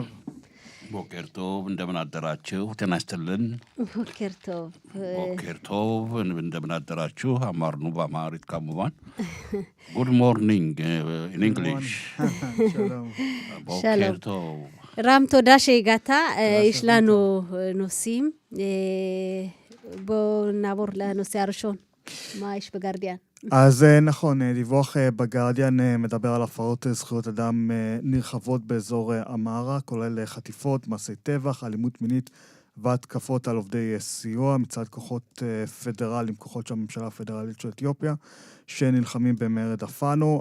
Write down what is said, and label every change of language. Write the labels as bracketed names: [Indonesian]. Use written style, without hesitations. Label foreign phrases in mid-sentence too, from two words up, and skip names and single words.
[Amharic] ቦኬርቶቭ እንደምን አደራችሁ? ጤና ይስጥልን። ቦኬርቶቭ እንደምን አደራችሁ? አማርኑ በአማሪት ካሙባን [English] good morning in English [Amharic] ቦኬርቶቭ [Hebrew] ራም תודה שהגעת. יש לנו נושאים. בואו נעבור לנושא הראשון. מה יש בגרדיאן? אז נכון, דיווח בגרדיאן מדבר על הפרות זכויות אדם נרחבות באזור אמרה, כולל חטיפות, מעשי טבח, אלימות מינית והתקפות על עובדי סיוע מצד כוחות פדרליים, כוחות של הממשלה הפדרלית של אתיופיה, שנלחמים במרד אפנו.